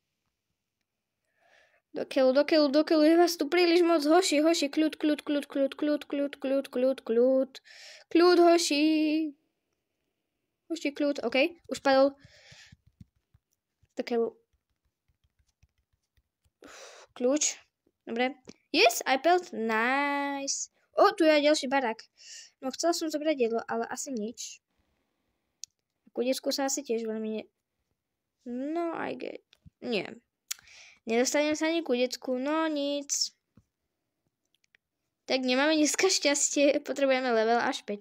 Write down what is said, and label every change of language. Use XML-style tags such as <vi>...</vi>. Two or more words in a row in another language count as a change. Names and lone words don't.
<sk>Do keľu, je vás tu príliš moc, hoši, kľud, hoši. Hoši, kľud, OK, už padol. Do keľu. Kľúč, dobre.</sk> <en>Yes, I built, nice.</en> <sk>Tu je ďalší barák. No, chcela som zobrať jedlo, ale asi nič. Ku decku sa asi tiež veľmi</sk> <en>No, I get.</en> <sk>Nie. Nedostanem sa ani ku decku, no nic. Tak nemáme dneska šťastie, potrebujeme level až 5.</sk>